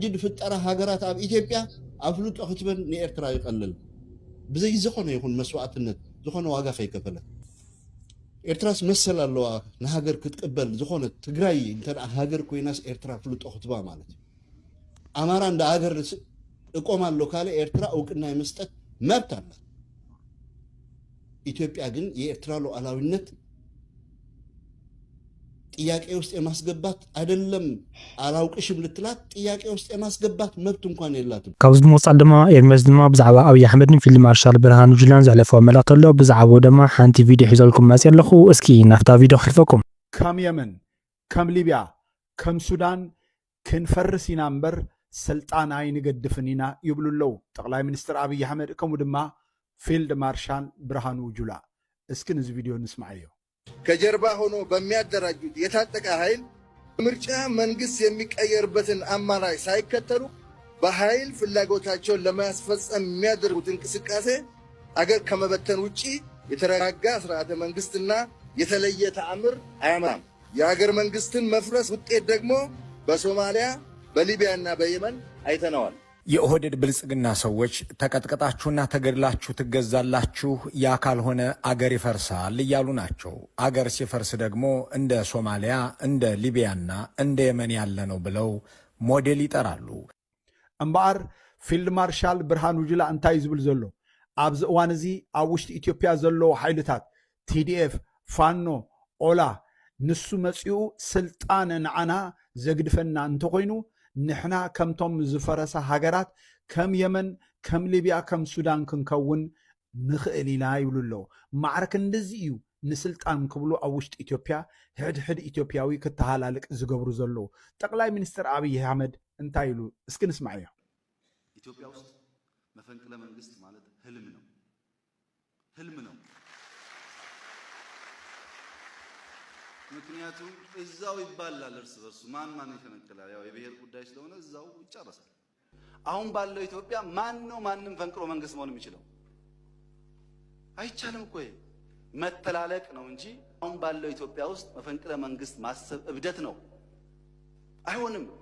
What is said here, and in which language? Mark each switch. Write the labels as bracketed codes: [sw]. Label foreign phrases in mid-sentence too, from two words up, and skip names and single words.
[ti] ድፍጠራ ሃገራት ኣብ ኢትዮጵያ ኣፍሉጦ ክትበን ንኤርትራ ይቐልል ብዘይ ዝኾነ ይኹን መስዋዕትነት ዝኾነ ዋጋ ከይከፈለ ኤርትራስ መሰል ኣለዋ ንሃገር ክትቅበል ዝኾነ ትግራይ እንተደኣ ሃገር ኮይናስ ኤርትራ ፍሉጦ ክትባ ማለት እዩ ኣማራ [am] እንደ ሃገር እቆማለሁ ካለ ኤርትራ እውቅና የመስጠት መብት አላት ኢትዮጵያ ግን የኤርትራ ሉዓላዊነት ጥያቄ ውስጥ የማስገባት አይደለም አላውቅሽም ልትላት ጥያቄ ውስጥ የማስገባት መብት እንኳን የላትም [ti] ካብዚ ምውፃል ድማ ኤርሜስ ድማ ብዛዕባ ኣብይ ኣሕመድን ፊልድ ማርሻል ብርሃኑ ጁላን ዘሕለፈዎ መልእክቲ ኣሎ ብዛዕባ ድማ ሓንቲ ቪድዮ ሒዘልኩም መፅእ ኣለኹ እስኪ ናፍታ ቪድዮ ክሕልፈኩም ከም የመን ከም ሊብያ ከም ሱዳን ክንፈርስ ኢና እምበር ስልጣን ኣይንገድፍን ኢና ይብሉ ኣለዉ ጠቅላይ ሚኒስትር ኣብይ ኣሕመድ ከምኡ ድማ ፊልድ ማርሻል ብርሃኑ ጁላ እስኪ ነዚ ቪዲዮ እንስማዕ [am] ከጀርባ ሆኖ በሚያደራጁት የታጠቀ ኃይል ምርጫ መንግስት የሚቀየርበትን አማራጭ ሳይከተሉ በኃይል ፍላጎታቸውን ለማስፈጸም የሚያደርጉት እንቅስቃሴ አገር ከመበተን ውጪ የተረጋጋ ስርዓተ መንግስትና የተለየ ተአምር አያመጣም። የአገር መንግስትን መፍረስ ውጤት ደግሞ በሶማሊያ በሊቢያና በየመን አይተነዋል። የኦህዴድ ብልጽግና ሰዎች ተቀጥቀጣችሁና ተገድላችሁ ትገዛላችሁ ያ ካልሆነ አገር ይፈርሳል እያሉ ናቸው። አገር ሲፈርስ ደግሞ እንደ ሶማሊያ እንደ ሊቢያና እንደ የመን ያለ ነው ብለው ሞዴል ይጠራሉ። [ti] እምበኣር ፊልድ ማርሻል ብርሃኑ ጁላ እንታይ ዝብል ዘሎ ኣብዚ እዋን እዚ ኣብ ውሽጢ ኢትዮጵያ ዘለዎ ሓይልታት ቲዲኤፍ ፋኖ ኦላ ንሱ መፂኡ ስልጣን ንዓና ዘግድፈና እንተኮይኑ ንሕና ከምቶም ዝፈረሰ ሃገራት ከም የመን ከም ሊብያ ከም ሱዳን ክንከውን ንኽእል ኢና ይብሉ ኣለዉ ማዕረክ እንደዚ እዩ ንስልጣን ክብሉ ኣብ ውሽጢ ኢትዮጵያ ሕድሕድ ኢትዮጵያዊ ክተሃላልቅ ዝገብሩ ዘለዉ ጠቅላይ ሚኒስትር ኣብይ ኣሕመድ እንታይ ኢሉ እስኪ ንስማዕ እዮም [am] ኢትዮጵያ ውስጥ መፈንቅለ መንግስት ማለት ህልም ነው ምክንያቱም እዛው ይባላል እርስ በርሱ ማን ይፈነቅላል ያው የብሔር ጉዳይ ስለሆነ እዛው ይጨርሳል አሁን ባለው ኢትዮጵያ ማንም ፈንቅሎ መንግስት መሆን የሚችለው አይቻልም እኮ መተላለቅ ነው እንጂ አሁን ባለው ኢትዮጵያ ውስጥ መፈንቅለ መንግስት ማሰብ እብደት ነው አይሆንም